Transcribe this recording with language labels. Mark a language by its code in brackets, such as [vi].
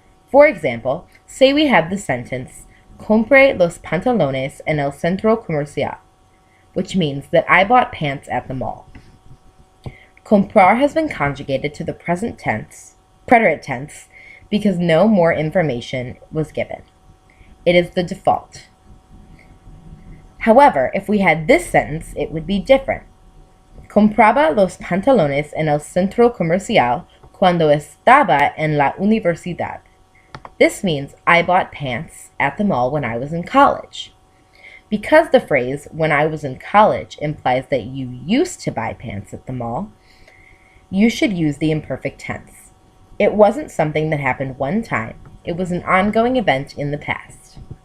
[en] For example, say we have the sentence, [es] Compré los pantalones en el centro comercial, [en] which means that I bought pants at the mall. Comprar has been conjugated to the present tense, preterite tense, because no more information was given. It is the default. However, if we had this sentence, it would be different. [es] Compraba los pantalones en el centro comercial cuando estaba en la universidad. [en] This means I bought pants at the mall when I was in college. Because the phrase when I was in college implies that you used to buy pants at the mall, you should use the imperfect tense. It wasn't something that happened one time. It was an ongoing event in the past.